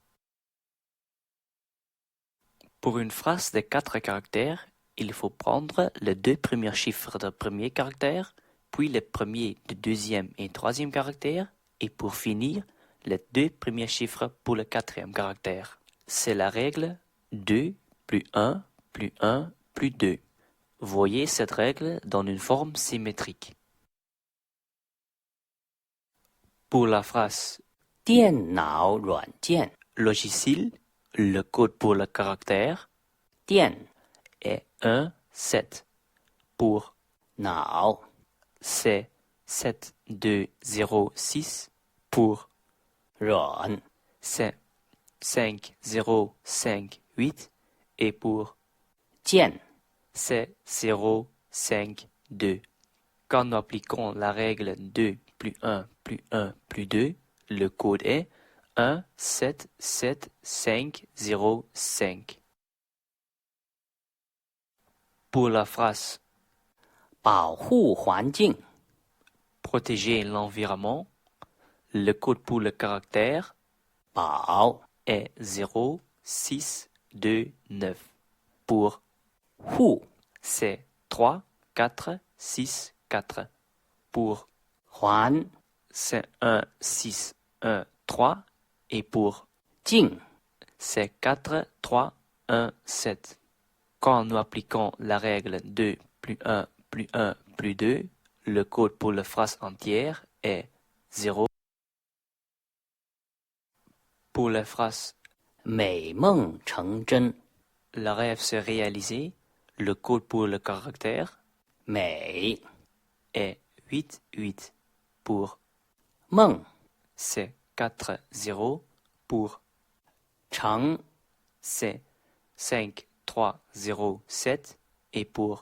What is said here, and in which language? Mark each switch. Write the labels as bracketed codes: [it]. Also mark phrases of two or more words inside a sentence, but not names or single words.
[fr] Pour une phrase de 4 caractères, il faut prendre les deux premiers chiffres du premier caractère, puis les premiers du deuxième et troisième caractère, et pour finir, les deux premiers chiffres pour le quatrième caractère. C'est la règle 2 plus 1 plus 1 plus 2. Voyez cette règle dans une forme symétrique. Pour la phrase [zh] 电脑软件 [fr] logiciel, le code pour le caractère 电 est 1, 7. Pour 脑 c'est 7, 2, 0, 6. Pour 软 c'est 5, 0, 5, 8. Et pour 键 c'est 0, 5, 2. Quand nous appliquons la règle 2 plus 1 plus 1 plus 2, le code est 1, 7, 7, 5, 0, 5. Pour la phrase [zh] 保护环境 [fr] protéger l'environnement, le code pour le caractère 保 est 0, 6, 2, 9. Pour 护 c'est 3, 4, 6, 4. Pour 环 c'est 1, 6, 1, 3. Et pour 境 c'est 4, 3, 1, 7. Quand nous appliquons la règle 2 plus 1 plus 1 plus 2, le code pour la phrase entière est 0. Pour la phrase [zh] 美梦成真 [fr] le rêve s'est réalisé, le code pour le caractère 美 est 8, 8. Pour 梦 c'est 4, 0. Pour 成 c'est 5, 3, 0, 7. Et pour